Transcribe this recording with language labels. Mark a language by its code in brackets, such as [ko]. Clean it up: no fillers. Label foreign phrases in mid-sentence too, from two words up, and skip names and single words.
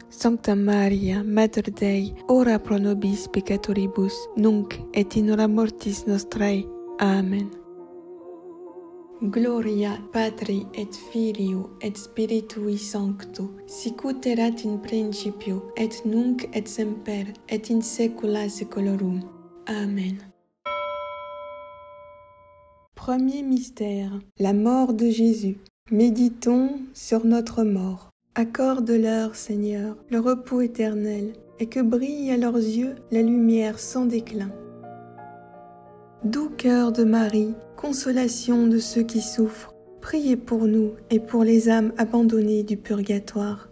[la] Sancta Maria, Mater Dei, ora pro nobis peccatoribus, nunc et in hora mortis nostrae. Amen. Gloria Patri et Filio et Spiritui Sancto, sicut erat in principio, et nunc et semper, et in saecula saeculorum. Amen. [fr] Premier mystère, la mort de Jésus. Méditons sur notre mort. Accorde-leur, Seigneur, le repos éternel, et que brille à leurs yeux la lumière sans déclin. Doux cœur de Marie, consolation de ceux qui souffrent, priez pour nous et pour les âmes abandonnées du purgatoire.